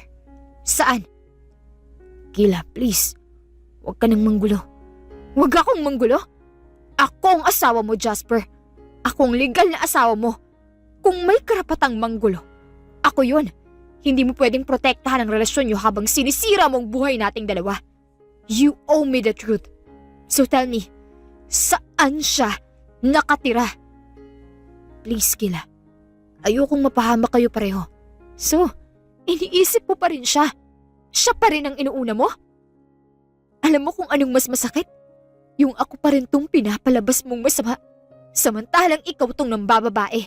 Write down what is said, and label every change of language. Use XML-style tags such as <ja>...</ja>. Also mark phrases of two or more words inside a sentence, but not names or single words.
<tl>Saan? Kila, please. Huwag ka nang manggulo. Huwag akong manggulo? Ako ang asawa mo, Jasper. Ako ang legal na asawa mo. Kung may karapatang manggulo, ako yun. Hindi mo pwedeng protektahan ang relasyon niyo habang sinisira mo ang buhay nating dalawa.</tl> <en>You owe me the truth. So tell me,</en> <tl>saan siya nakatira? Please, Kila. Ayokong mapahamak kayo pareho. So, iniisip mo pa rin siya. Siya pa rin ang inuuna mo? Alam mo kung anong mas masakit? Yung ako pa rin tong pinapalabas mong masama, samantalang ikaw tong nambababae.</tl>